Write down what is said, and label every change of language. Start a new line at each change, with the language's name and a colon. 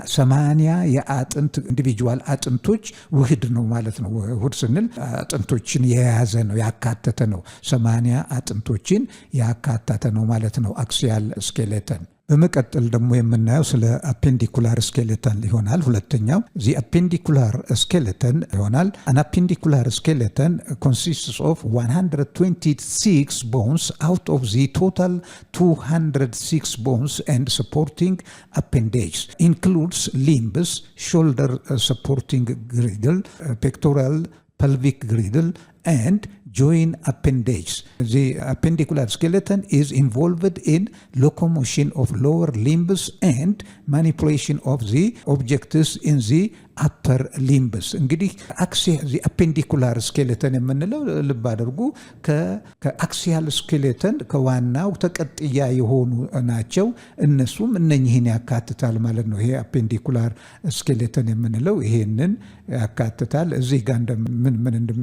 Amharic: 80 የአጥንት ኢንዲቪጁዋል አጥንቶች ውህድ ነው ማለት ነው። ውህድ ስንል አጥንቶችን የያዘ ነው ያካተተ ነው። 80 አጥንቶችን ያካተተ ነው ማለት ነው አክሲያል ስኬሌተን። በመቀጠል ደግሞ የምናየው ስለ አፔንዲኩላር ስኬሌተን ይሆናል። ሁለተኛው ዚ አፔንዲኩላር ስኬሌተን ይሆናል። አን አፔንዲኩላር ስኬሌተን
English: consists of 126 bones out of the total 206 bones and supporting appendage. Includes limbs, shoulder supporting girdle, pectoral, pelvic girdle and joint appendage. The appendicular skeleton is involved in locomotion of lower limbs and manipulation of the objects in the upper limbs.
Amharic: እንግዲህ አፔንዲኩላር ስኬሌተን የምንለው ልብ አድርጉ ከአክሲያል ስኬሌተን ከዋናው ተቀጥያ የሆኑ ናቸው። እነሱም እነኚህን ያካትታል ማለት ነው። ይሄ አፔንዲኩላር ስኬሌተን የምንለው ይሄንን ያካትታል። እዚህ ጋር ምን